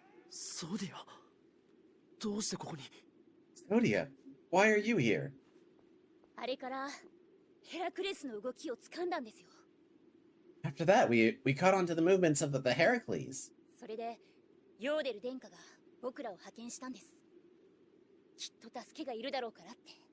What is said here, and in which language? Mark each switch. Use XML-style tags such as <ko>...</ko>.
<ja>ソディア、どうしてここに？</ja> <en>Sodia, why are you here?</en> <ja>あれからヘラクレスの動きを掴んだんですよ。</ja> <en>After that, we caught on to the movements of the Heracles.</en> <ja>それでヨーデル殿下が僕らを派遣したんです。きっと助けがいるだろうからって。</ja>